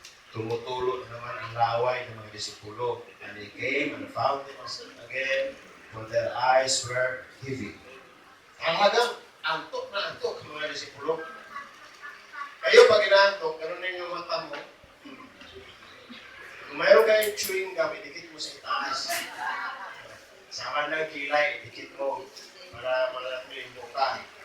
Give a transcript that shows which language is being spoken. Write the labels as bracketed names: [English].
[Filipino] Tumutulo na naman ang laway ng mga disipulo. [English] And they came and found them asleep again, for their eyes were heavy. [Filipino] Talagang antok na antok ang mga disipulo. Kayo pag inaantok, ganun din yung mata mo. Kung mayroon kayong chewing gum, idikit mo sa itaas. Sama ng kilay, idikit mo para malaki yung buka.